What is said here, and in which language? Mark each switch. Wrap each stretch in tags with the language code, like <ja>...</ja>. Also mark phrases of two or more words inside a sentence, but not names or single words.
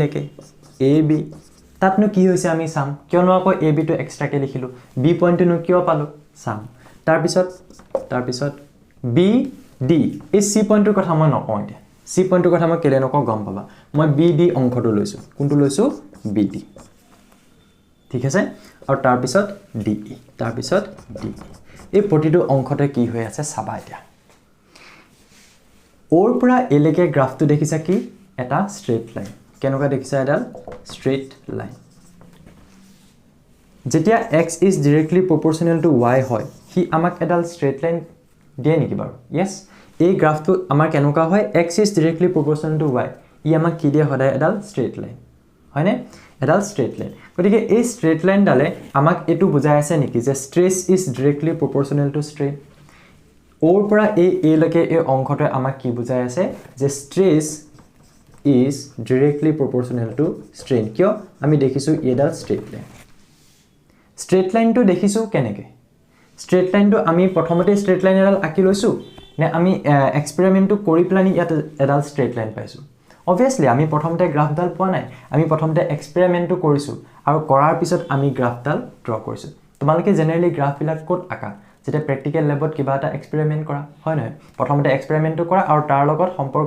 <as>লৈকে a b তাতনো কি হৈছে আমি চাম কিয়নো আকৌ a b টো এক্সট্ৰাকে লিখিলো b পইণ্টটো কিয় পালো চাম তাৰ পিছত b d এই c পইণ্টৰ কথা মই নকওঁ এতিয়া c পইণ্টৰ কথা মই কেলে নকওঁ গম পাবা মই b d অংশটো লৈছো কোনটো লৈছো b d ঠিক আছে আৰু তাৰ পিছত d e তাৰ পিছত d এই প্ৰতিটো অংশতে কি হৈ আছে চাবা এতিয়া o ৰ পৰা a লৈকে গ্ৰাফটো দেখিছা কি এটা</as> <en>straight line</en> <as>কেনেকুৱা দেখিছা এডাল</as> <en>straight line</en> <as>যেতিয়া</as> <en>x is directly proportional to y</en> <as>হয় হি আমাক এডাল</as> <en>straight line</en> <as>দিয়ে নেকি বাৰু yes এই গ্ৰাফটো আমাৰ কেনেকুৱা হয়</as> <en>x is directly proportional to y</en> <as>ই আমাক কি দিয়ে সদায় এডাল</as> <en>straight line</en> <as>হয়নে এডাল</as> <en>straight line</en> <as>গতিকে এই</as> <en>straight line</en> <as>ডালে আমাক এটো বুজাই আছে নেকি যে</as> <en>stress is directly proportional to strain</en> <as>o ৰ পৰা a লৈকে এই অংশটো আমাক কি বুজাই আছে যে stress</as> <en>is directly proportional to strain</en> <as>কিয় আমি দেখিছো এডাল</as> <en>straight line straight line</en> <as>দেখিছো কেনেকে</as> <en>straight line</en> <as>আমি প্ৰথমতে</as> <en>straight line</en> <as>এডাল আঁকি লৈছো নে আমি এক্সপেৰিমেন্টটো কৰি প্লানি ইয়াত এডাল</as> <en>straight line</en> <as>পাইছো obviously আমি প্ৰথমতে গ্ৰাফডাল পোৱা নাই আমি প্ৰথমতে এক্সপেৰিমেন্টটো কৰিছো আৰু কৰাৰ পিছত আমি গ্ৰাফডাল ড্ৰ কৰিছো তোমালোকে জেনাৰেলি গ্ৰাফবিলাক কোড আঁকা যেটা</as> <en>practical lab</en> <as>কিবা এটা এক্সপেৰিমেন্ট কৰা হয় নহয় প্ৰথমতে এক্সপেৰিমেন্টটো কৰা আৰু তাৰ লগত সম্পৰ্ক</as>